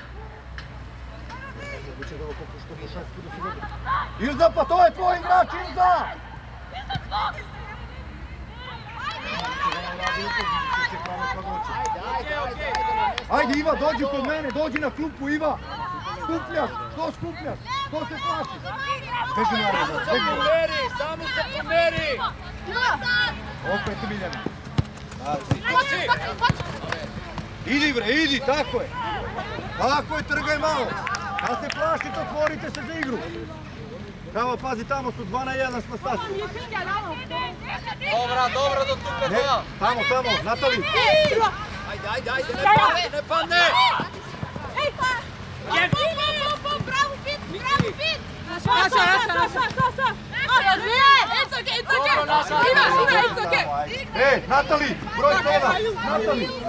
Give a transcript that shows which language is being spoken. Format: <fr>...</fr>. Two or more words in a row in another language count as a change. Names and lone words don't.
<sr>Ilza, pa to je tvoj igrač, Ilza! Ajde, Iva, dođi kod mene, dođi na klupu, Iva! Skupljaš, što skupljaš? Što se plašiš? Beži na</sr> <mk>Само се помери, само се помери!</mk> <sr>Opet Miljana. Idi bre, idi, tako je. Tako je, trgaj malo. Da se plašite, otvorite se za igru. Evo, pazi, tamo su 2 na 1 smo sasvim.</sr> <mk>Добра, добра до тука</mk> <sr>Ne,</sr> <mk>тоа.</mk> <sr>tamo, Natali. Ajde, ajde, ajde, ne padne, ne padne! Bravo, Fit! Bravo, Fit!</sr> <en>Naša. It's okay.</en> <sr>Ej, Natali, broj 7. Natali.</sr>